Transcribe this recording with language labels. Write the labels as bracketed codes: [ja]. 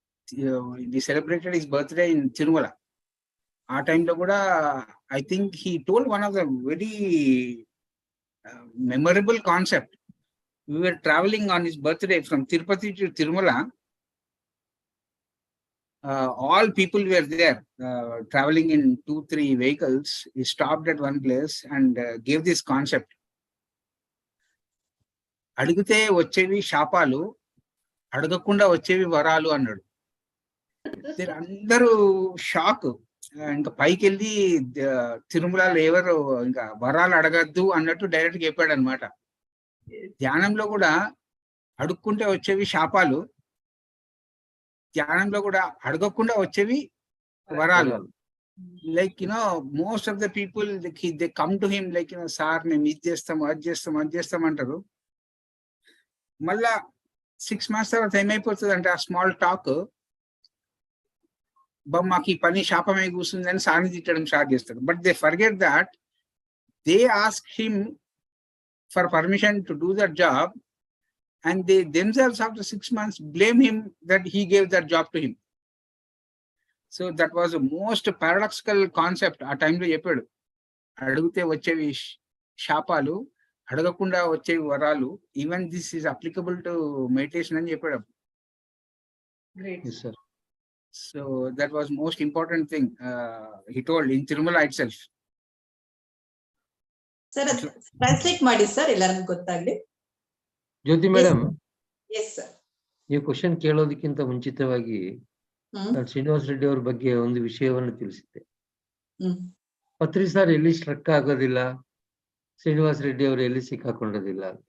[en] We celebrated his birthday in Tirumala. Our time, I think he told one of the very memorable concept. we were traveling on his birthday from Tirupati to Tirumala. All people were there, traveling in 2-3 vehicles. He stopped at one place and gave this concept. [te] అడిగితే వచ్చేవి శాపాలు, అడగకుండా వచ్చేవి వరాలు అన్నాడు. అందరూ shock. ఇంకా పైకి వెళ్ళి తిరుమలలో ఎవరు ఇంకా వరాలు అడగద్దు అన్నట్టు డైరెక్ట్ చెప్పాడు అనమాట. ధ్యానంలో కూడా అడుక్కుంటే వచ్చేవి శాపాలు, ధ్యానంలో కూడా అడగకుండా వచ్చేవి వరాలు. [en] like most of the people they come to him like [te] sir మేము ఇది చేస్తాం, అది చేస్తాం, అది చేస్తాం అంటారు. మళ్ళా 6 months తర్వాత ఏమైపోతుంది అంటే ఆ స్మాల్ టాక్ మాకు ఈ పని శాపమే కూర్చుంది అని సార్ని తిట్టడం స్టార్ట్ చేస్తారు. [en] But they forget that they ask him for permission to do that job and they themselves after 6 months blame him that he gave that job to him. So that was the most paradoxical concept [te] ఆ టైంలో చెప్పాడు. అడిగితే వచ్చేవి శాపాలు, అడగకుండా వచ్చేవి వరాలు. [en] even this is applicable to meditation [te] అని చెప్పాడు. [en] Great. Yes, sir. So that was most important thing he told in Tirumala itself. [kn] Sir translate ಮಾಡಿ ಸರ್ ಎಲ್ಲರಿಗೂ ಗೊತ್ತಾಗ್ಲಿ. ಜ್ಯೋತಿ ಮೇಡಮ್, [en] Yes sir. [kn] ನೀವು ಕ್ವಶನ್ ಕೇಳೋದಕ್ಕಿಂತ ಮುಂಚಿತವಾಗಿ ನಾನು ಶ್ರೀನಿವಾಸ ರೆಡ್ಡಿ ಅವ್ರ ಬಗ್ಗೆ ಒಂದು ವಿಷಯವನ್ನು ತಿಳಿಸಿದ್ದೆ. ಪತ್ರಿ ಸರ್ ಎಲ್ಲಿ ಸ್ಟ್ರಕ್ ಆಗೋದಿಲ್ಲ, ಶ್ರೀನಿವಾಸ ರೆಡ್ಡಿ ಅವರು ಎಲ್ಲಿ ಸಿಕ್ಕಾಕೊಳ್ಳೋದಿಲ್ಲ.